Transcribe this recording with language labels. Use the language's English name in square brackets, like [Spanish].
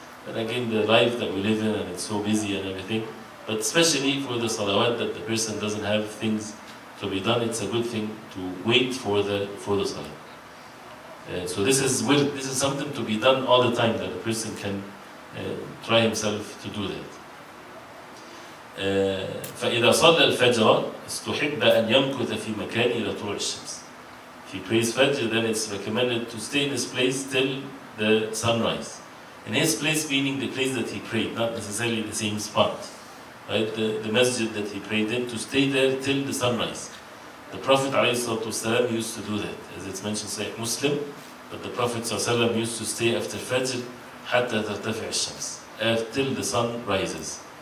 [English] And again, the life that we live in, and it's so busy and everything, but especially for the salawat that the person doesn't have things to be done, it's a good thing to wait for the salah. So this is something to be done all the time, that a person can try himself to do that. [Arabic] فإذا صلى الفجر استحب أن يمكث في مكان إلى طلوع الشمس. [English] If he prays Fajr, then it's recommended to stay in his place till the sunrise. In his place meaning the place that he prayed, not necessarily the same spot. Right? The masjid that he prayed in, to stay there till the sunrise. The Prophet ﷺ used to do that, as it's mentioned in Sahih Muslim, but the Prophet ﷺ used to stay after Fajr [Arabic] حتى ترتفع الشمس, [English] till the sun rises.